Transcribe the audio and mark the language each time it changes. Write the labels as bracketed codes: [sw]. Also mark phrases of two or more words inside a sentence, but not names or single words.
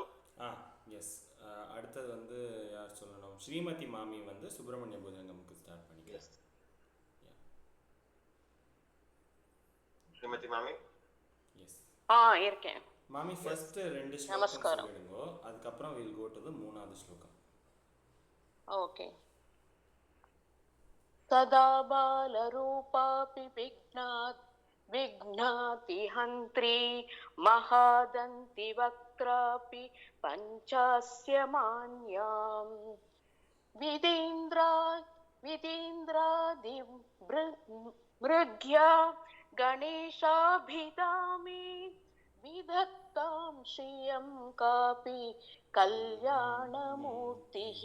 [ta] எஸ். அடுத்தது வந்து யார் சொல்லணும்? ஸ்ரீமதி மாமி வந்து சுப்பிரமணிய பூஜங்கமுக்கு ஸ்டார்ட் பண்ணிக்கலாம். ஸ்ரீமதி மாமி. எஸ். இருக்கேன். மாமி ஃபர்ஸ்ட் 2 ஸ்லோகம் சொல்லிடுங்க, அதுக்கப்புறம் [en] we'll go to the [ta] 3வது ஸ்லோகம். ஓகே. [sa] सदा बालरूपापि विघ्नाति हन्त्री महादन्ति वक्त्रापि पञ्चास्य मान्याम् विदीन्द्रादि मृग्या गणेशाभिधामे विधत्तां श्रियं कापि कल्याणमूर्तिः.